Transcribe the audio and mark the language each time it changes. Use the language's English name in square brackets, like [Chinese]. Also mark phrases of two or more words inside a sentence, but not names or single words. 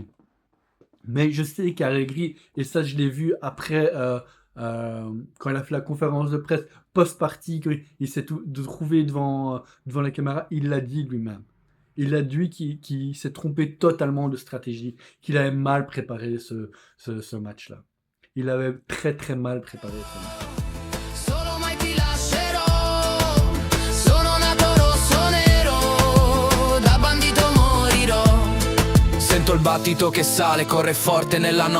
[French] Mais je sais qu'Allegri, et ça je l'ai vu après, quand il a fait la conférence de presse post-partie, qu'il s'est trouvé devant la caméra, il l'a dit lui-même. Il a dit qu'il s'est trompé totalement de stratégie, qu'il avait mal préparé ce match-là. Il avait très très mal préparé ce match. [Italian] Solo mai ti lascerò, sono nato rosso nero, da bandito morirò. Sento il battito che sale, corre forte nella notte.